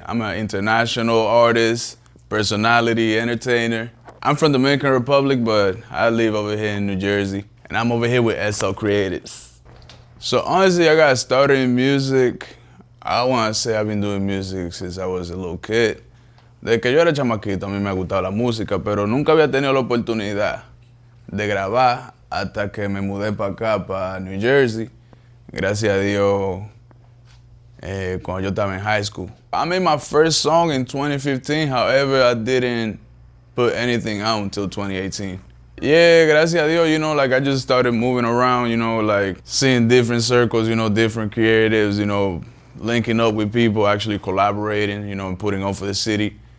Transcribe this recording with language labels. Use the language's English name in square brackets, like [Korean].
[English] I'm an international artist, personality, entertainer. I'm from the Dominican Republic, but I live over here in New Jersey. And I'm over here with SL Creatives. So honestly, I got started in music. I want to say I've been doing music since I was a little kid. [Spanish] Desde que yo era chamaquito, a mí me gustaba la música, pero nunca había tenido la oportunidad de grabar hasta que me mudé para acá, para New Jersey. Gracias a Dios, cuando yo estaba [English] in high school. I made my first song in 2015, however, I didn't put anything out until 2018. Yeah, [Spanish] gracias a Dios, [English] you know, like I just started moving around, you know, like seeing different circles, you know, different creatives, you know, linking up with people, actually collaborating, you know, and putting on for the city.